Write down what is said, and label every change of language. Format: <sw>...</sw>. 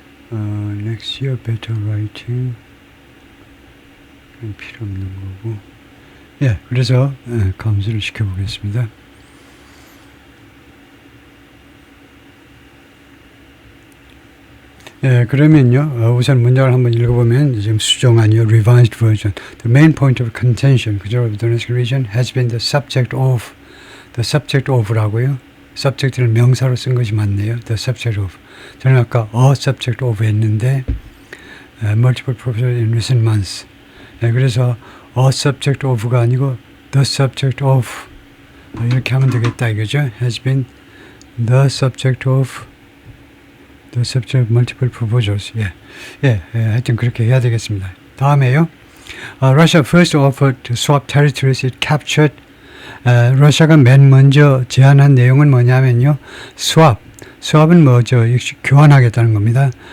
<en>next year better writing</en> <ko>필요 없는 거고. 그래서 감수를 시켜보겠습니다. 그러면요, 우선 문장을 한번 읽어보면, 지금 수정안이요,</ko> <en>revised version. The main point of contention, 그죠, of the Donetsk region has been the subject of라고요.</en> <ko>subject를 명사로 쓴 것이 맞네요.</ko> <en>the subject of.</en> <ko>저는 아까</ko> <en>a subject of</en> <ko>했는데,</ko> <en>multiple proposals in recent months.</en> <ko>그래서</ko> <en>a subject of</en> <ko>가 아니고</ko> <en>the subject of.</en> <ko>이렇게 하면 되겠다, 이거죠.</ko> <en>has been the subject of multiple proposals.</en> <ko>하여튼 그렇게 해야 되겠습니다. 다음에요.</ko> <en>Russia first offered to swap territories it captured.</en> <ko>러시아가 맨 먼저 제안한 내용은 뭐냐면요. swap은 뭐죠? 역시 교환하겠다는 겁니다.</ko>